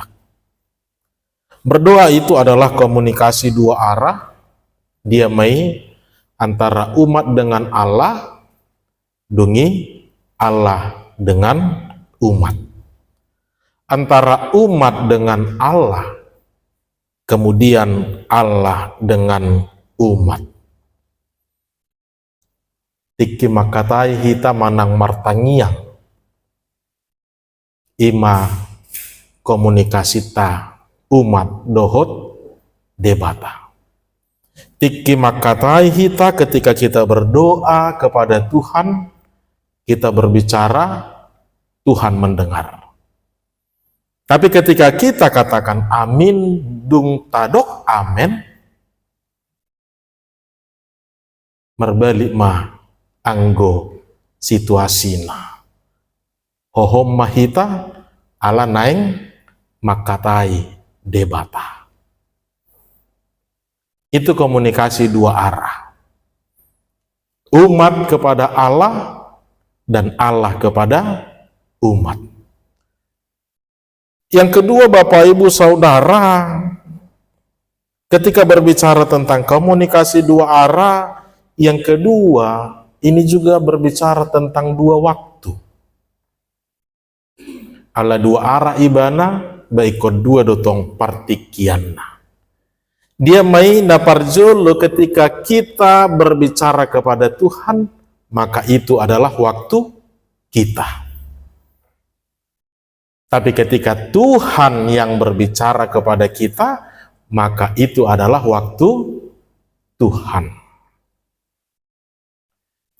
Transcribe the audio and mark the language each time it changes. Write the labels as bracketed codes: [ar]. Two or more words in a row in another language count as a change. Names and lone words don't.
[id] Berdoa itu adalah komunikasi 2 arah, diamai antara umat dengan Allah, dungi Allah dengan umat. Antara umat dengan Allah, kemudian Allah dengan umat. [bbc] Tiki makatai hita manang martangiang ima komunikasi ta umat dohot debata. Tiki makatai hita [id] ketika kita berdoa kepada Tuhan, kita berbicara, Tuhan mendengar. Tapi ketika kita katakan amin [bbc] dung tadok amen, merbalik mah anggo situasina hohom mahita ala naeng makatai debata. [id] Itu komunikasi 2 arah, umat kepada Allah dan Allah kepada umat. Yang kedua, Bapak Ibu Saudara, ketika berbicara tentang komunikasi 2 arah, yang kedua ini juga berbicara tentang 2 waktu. [bbc] Ala 2 arah ibana baik kedua dotong partikianna. Dia mai naparjolo [id] ketika kita berbicara kepada Tuhan, maka itu adalah waktu kita. Tapi ketika Tuhan yang berbicara kepada kita, maka itu adalah waktu Tuhan.